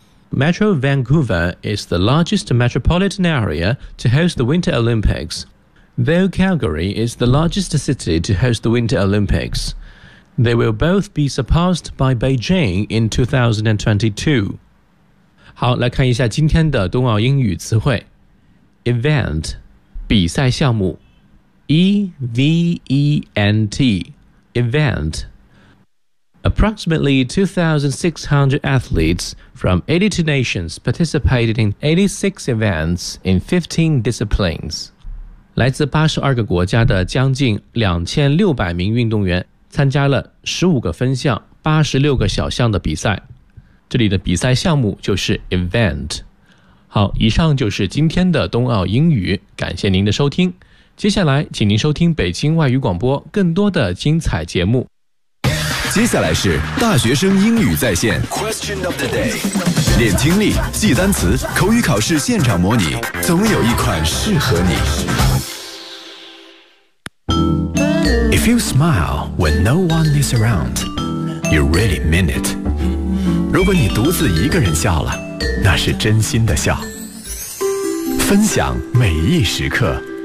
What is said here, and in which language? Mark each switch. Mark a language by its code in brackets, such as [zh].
[en] Metro Vancouver is the largest metropolitan area to host the Winter Olympics, though Calgary is the largest city to host the Winter Olympics. They will both be surpassed by Beijing in 2022. [zh] 好，来看一下今天的冬奥英语词汇。 [en] Event [zh] 比赛项目 [en] EVENT Event Approximately 2,600 athletes from 82 nations participated in 86 events in 15 disciplines [zh] 来自82个国家的将近2600名运动员参加了15个分项86个小项的比赛这里的比赛项目就是 Event好，以上就是今天的冬奥英语，感谢您的收听。接下来，请您收听北京外语广播更多的精彩节目。接下来是大学生英语在线 [en] Question of the Day， [zh] 练听力、记单词、口语考试现场模拟，总有一款适合你。 [en] If you smile when no one is around, you really mean it。 [zh] 如果你独自一个人笑了。那是真心的笑，分享每一时刻。